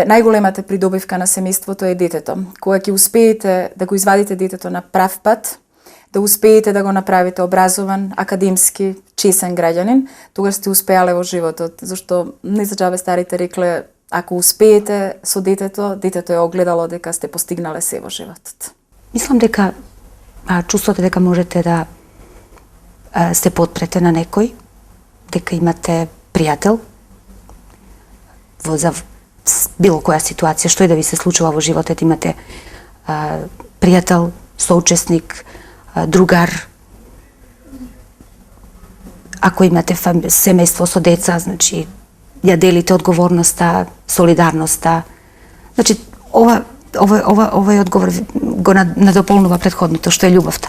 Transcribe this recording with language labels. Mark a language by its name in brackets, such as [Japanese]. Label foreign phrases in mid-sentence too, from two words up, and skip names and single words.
[Macedonian] Најголемата придобивка на семејството е детето. Кога ќе успеете да го извадите детето на прав пат, да успеете да го направите образован, академски, чесен граѓанин, тогаш сте успеале во животот, зашто не за џабе старите рекле, ако успеете со детето, детето е огледало дека сте постигнале се во животот. Мислам дека чувството дека можете да се потпрете на некој, дека имате пријател за [Serbian] bilo koja situacija, što je da vi se [Macedonian] случува во животот, имате пријател, соучесник, другар, ако имате семејство со деца, значи ја делите одговорноста, солидарноста. Значи овој одговор го надополнува претходното, што е љубовта.